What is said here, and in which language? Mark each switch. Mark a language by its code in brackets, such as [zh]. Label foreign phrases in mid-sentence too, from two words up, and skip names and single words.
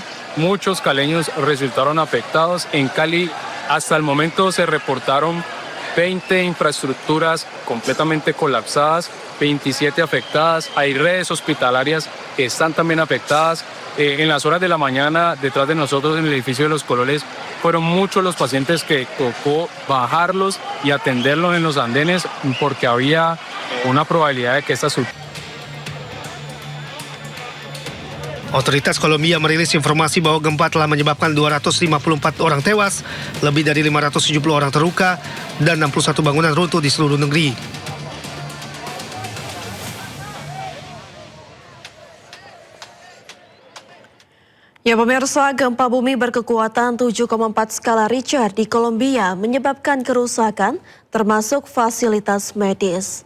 [es] Muchos caleños resultaron afectados. En Cali hasta el momento se reportaron 20 infraestructuras completamente colapsadas, 27 afectadas. Hay redes hospitalarias que están también afectadas. En las horas de la mañana, detrás de nosotros en el edificio de Los Cololes, fueron muchos los pacientes que tocó bajarlos y atenderlos en los andenes porque había una probabilidad de que esta [id] Otoritas Kolombia merilis informasi bahwa gempa telah menyebabkan 254 orang tewas, lebih dari 570 orang terluka, dan 61 bangunan runtuh di seluruh negeri. Ya pemirsa, gempa bumi berkekuatan 7,4 skala Richter di Kolombia menyebabkan kerusakan termasuk fasilitas medis.